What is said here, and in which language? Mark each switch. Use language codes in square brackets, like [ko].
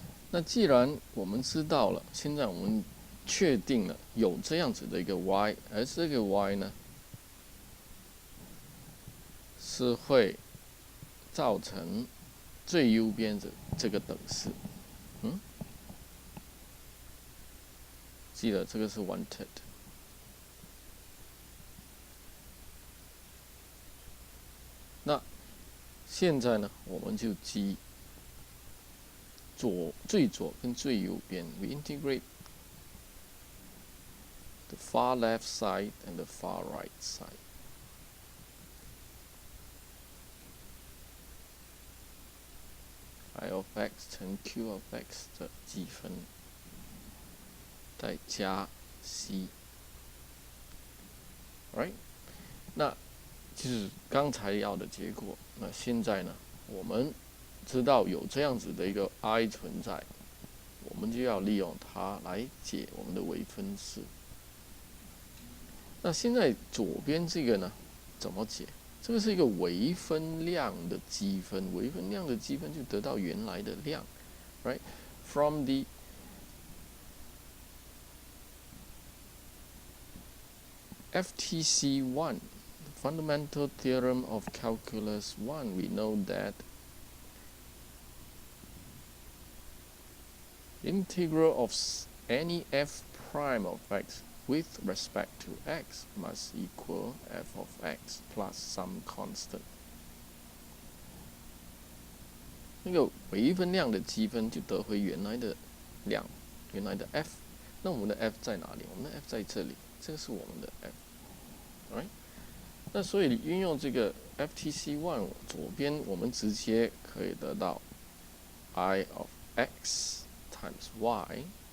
[zh] 那既然我们知道了，现在我们确定了有这样子的一个 y， 而这个 y 呢，是会造成最右边的这个等式。记得这个是 wanted。那现在呢，我们就记最左跟最右边 ， [en] we integrate the far left side and the far right side. I of x [zh] 乘 [en] q of x [zh] 的积分，再加 [en] c， right？ [zh] 那就是刚才要的结果。那现在呢，我们知道有这样子的一个 I 存在，我们就要利用它来解我们的微分式。那现在左边这个呢，怎么解？这个是一个微分量的积分，微分量的积分就得到原来的量 ，right？ [en] From the FTC 1, fundamental theorem of calculus 1, we know that integral of any f prime of x with respect to x must equal f of x plus some constant. [zh] 那个微分量的积分就得回原来的量，原来的 f。那我们的 f 在哪里？我们的 f 在这里，这个是我们的 f，right？那所以运用这个 FTC 1，左边我们直接可以得到 I of x times y